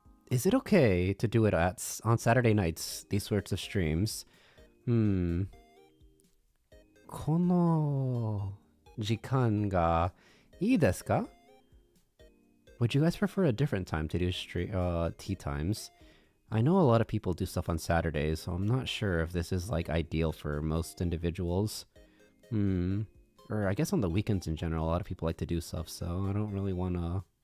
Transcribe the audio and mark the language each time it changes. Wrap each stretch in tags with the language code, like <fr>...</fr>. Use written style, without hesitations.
<en>Is it okay to do it on Saturday nights, these sorts of streams?</en> <ja>この時間がいいですか?</ja> <en>Would you guys prefer a different time to do tea times? I know a lot of people do stuff on Saturdays, so I'm not sure if this is like ideal for most individuals. Or I guess on the weekends in general, a lot of people like to do stuff, so I don't really want to...</en>